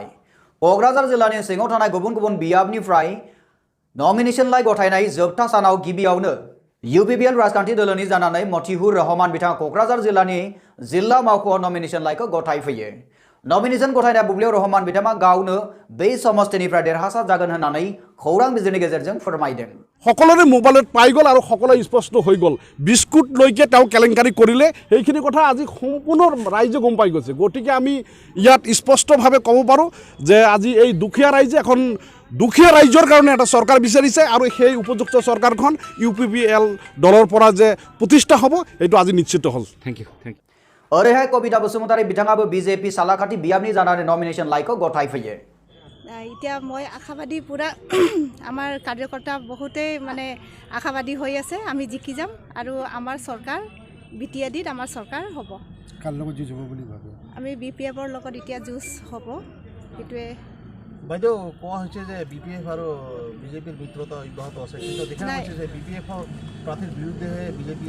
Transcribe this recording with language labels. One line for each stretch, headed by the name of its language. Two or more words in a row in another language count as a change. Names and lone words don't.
Bodo: क'क्राझार जिल्लानि सिङाव थानाय गुबुन गुबुन बियाबनिफ्राय नमिनेशन लाइ गथायनाय जोबथा सानाव गिबियावनो यूपीपीएल राजखान्थि दोलोनि जानानै मतिहुर रहमान बिथाङा क'क्राझार जिल्लानि जिल्ला मावख'आव नमिनेशन लाइखौ गथायफैयो। नमिनेशन गथायनाय बुब्लियाव रहमान बिथाङा गावनो बे समष्टिनिफ्राय देरहासार जागोन होननानै खौरां बिजोंनि गेजेरजों फोरमायदों।
Assamese: সকলোৰে মোবাইলত পাই গ'ল আৰু সকলো স্পষ্ট হৈ গ'ল। বিস্কুট লৈকে তেওঁ কেলেংকাৰী কৰিলে সেইখিনি কথা আজি সম্পূৰ্ণ ৰাইজে গম পাই গৈছে। গতিকে আমি ইয়াত স্পষ্টভাৱে ক'ব পাৰোঁ যে আজি এই দুখীয়া ৰাইজে এখন দুখীয়া ৰাইজৰ কাৰণে এটা চৰকাৰ বিচাৰিছে আৰু সেই উপযুক্ত চৰকাৰখন यूपीपीएल দলৰ পৰা যে প্ৰতিষ্ঠা হ'ব এইটো আজি নিশ্চিত হ'ল।
English: thank you.
Bodo: ओरैहाय कविता बसुमतारी बिथाङाबो बीजेपी सालाकाटि बियाबनि जानानै नमिनेशन लाइखौ गथायफैयो।
Assamese: এতিয়া মই আশাবাদী পুৰা আমাৰ কাৰ্যকৰ্তা বহুতেই মানে আশাবাদী হৈ আছে আমি জিকি যাম আৰু আমাৰ চৰকাৰ বিটিআদিত আমাৰ চৰকাৰ হ'ব। কাৰ লগত যুঁজ হ'ব বুলি ভাবে? আমি বিপিএফৰ লগত এতিয়া যুঁজ হ'ব সেইটোৱে। বাইদেউ কোৱা হৈছে যে বিপিএফ আৰু বিজেপিৰ মিত্ৰতা অব্যাহত আছে, কিন্তু দেখা গৈছে যে বিপিএফৰ প্ৰাৰ্থীৰ বিৰুদ্ধেহে বিজেপিয়ে